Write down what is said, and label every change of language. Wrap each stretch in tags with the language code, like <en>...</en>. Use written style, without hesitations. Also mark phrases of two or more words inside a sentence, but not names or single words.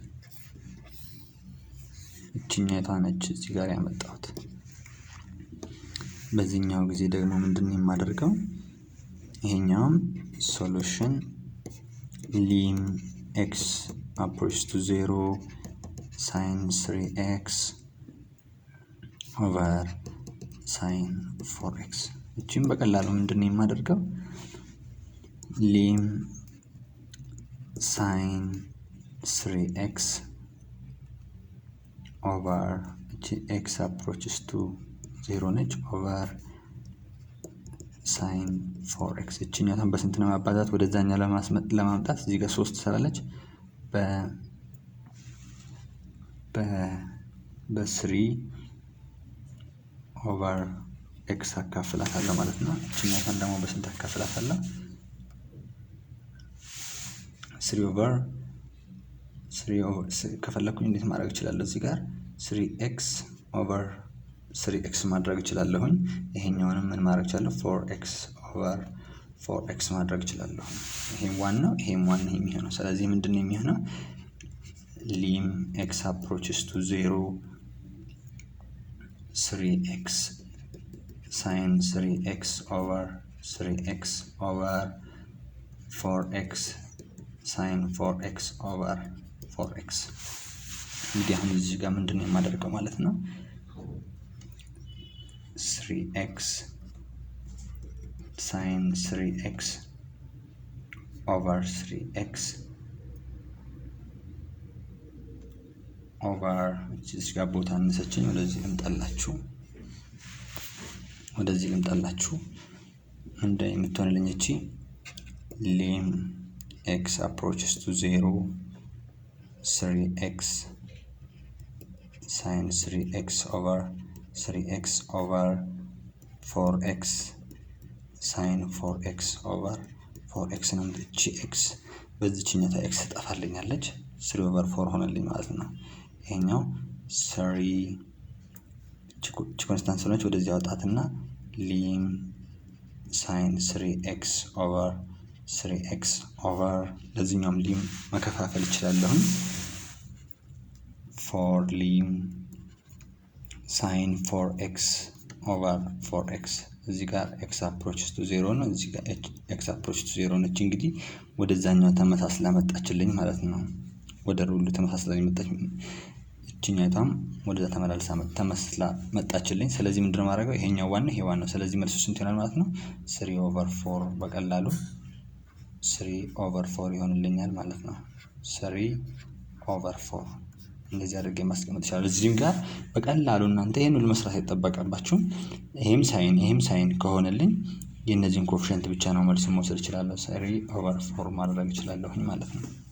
<am>እቺኛቷ ነች እዚህ ጋር ያመጣሁት በዚህኛው ጊዜ ደግሞ ምንድነው የማደርገው ይሄኛውም ሶሉሽን</am> <en>lim x approaches to 0 sin 3x over sin 4x</en> <am>እቺም በቀላሉ ምንድነው የማደርገው</am> <en>lim sin 3x over x approaches to 0</en> <am>ነች</am> <en>over sin 4x</en> <am>እቺኛቷን በስንት ነው ማባዛት ወደዛኛው ለማምጣት እዚህ ጋር 3 ትሰራለች በ3</am> <en>over x</en> <am>አካፍላታለሁ ማለት ነው እቺኛቷን ደግሞ በስንት አካፍላታለሁ 3 ከፈለኩኝ እንዴት ማድረግ እችላለሁ? እዚህ ጋር 3x ማድረግ እችላለሁኝ። ይሄኛውንም ምን ማድረግ እችላለሁ? 4x ማድረግ እችላለሁ። ይሄም 1 ነው፣ ይሄም 1 ነው የሚሆነው። ስለዚህ ምንድነው የሚሆነው?</am> <en>lim x approaches to 0 3x sin 3x over 4x sin 4x over 4x።</en> <am>እንግዲህ አሁን እዚህ ጋር ምንድነው የማደርገው ማለት ነው?</am> <en>3x sin 3x over 3x over</en> <am>እዚህ ጋር ቦታ አነሰችኝ። ወደዚህ ልምጣላችሁ እንደ የምትሆንልኝ እቺ</am> <en>lim x approaches to 0 3x sin 3x over 4x sin 4x over 4x</en> <am>ነው። እቺ x በዚህኛው x ትጠፋልኛለች 3/4 ሆነልኝ ማለት ነው። ይሄኛው 3 ኮንስታንት ስለሆነች ወደዚህ አወጣትና</am> <en>lim sin 3x</en> <am>over ለዚህኛውም lim መከፋፈል እችላለሁ። 4</am> <en>lim sin 4x over 4x</en> <am>እዚህ ጋር</am> <en>x approaches to 0</en> <am>ነው። እዚህ ጋር</am> <en>x approaches to 0</en> <am>ነች። እንግዲህ ወደዛኛው ተመሳስላ መጣችልኝ ማለት ነው። ወደ ሩሉ ተመሳስላ መጣች። እቺኛቷም ወደዛ ተመሳስላ መጣችልኝ። ስለዚህ ምንድነው ማድረገው? ይሄኛው ዋና ይሄ ዋናው። ስለዚህ መልሱ ስንት ይሆናል ማለት ነው? 3/4 በቀላሉ 3/4 ይሆንልኛል ማለት ነው። 3/4 እንደዚህ አድርጌ ማስቀመጥ ይችላል። እዚህም ጋር በቀላሉ እናንተ ይሄን ሁሉ መስራት አይጠበቅባችሁም። ይሄም ሳይን ከሆነልኝ የነዚህን ኮኤፊሺየንት ብቻ ነው መልስ መውሰድ እችላለሁ። 3/4 ማድረግ እችላለሁ ማለት ነው።</am>